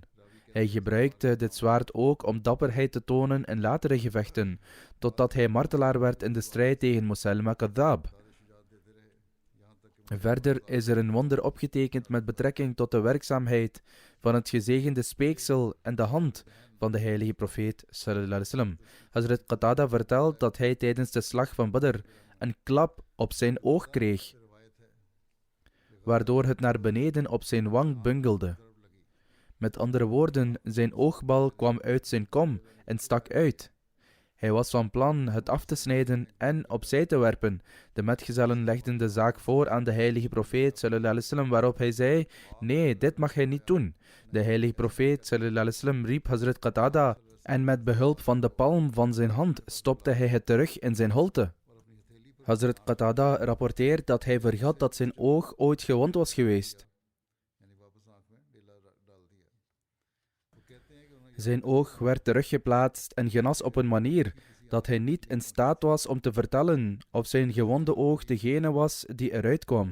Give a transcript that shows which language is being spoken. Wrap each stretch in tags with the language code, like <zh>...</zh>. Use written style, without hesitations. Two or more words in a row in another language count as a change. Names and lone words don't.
<nl>Hij gebruikte dit zwaard ook om dapperheid te tonen in latere gevechten, totdat hij martelaar werd in de strijd tegen Musailama Kadhab. Verder is er een wonder opgetekend met betrekking tot de werkzaamheid van het gezegende speeksel en de hand van de heilige profeet</nl> <ar>صلى الله عليه وسلم.</ar> <nl>Hazrat Qatada vertelt dat hij tijdens de slag van Badr een klap op zijn oog kreeg, waardoor het naar beneden op zijn wang bungelde. Met andere woorden, zijn oogbal kwam uit zijn kom en stak uit. Hij was van plan het af te snijden en opzij te werpen. De metgezellen legden de zaak voor aan de heilige profeet</nl> <ar>صلى الله عليه وسلم,</ar> <nl>waarop hij zei: nee, dit mag hij niet doen. De heilige profeet</nl> <ar>صلى الله عليه وسلم</ar> <nl>riep Hazrat Qatada en met behulp van de palm van zijn hand stopte hij het terug in zijn holte. Hazrat Qatada rapporteert dat hij vergat dat zijn oog ooit gewond was geweest. Zijn oog werd teruggeplaatst en genas op een manier dat hij niet in staat was om te vertellen of zijn gewonde oog degene was die eruit kwam.</nl>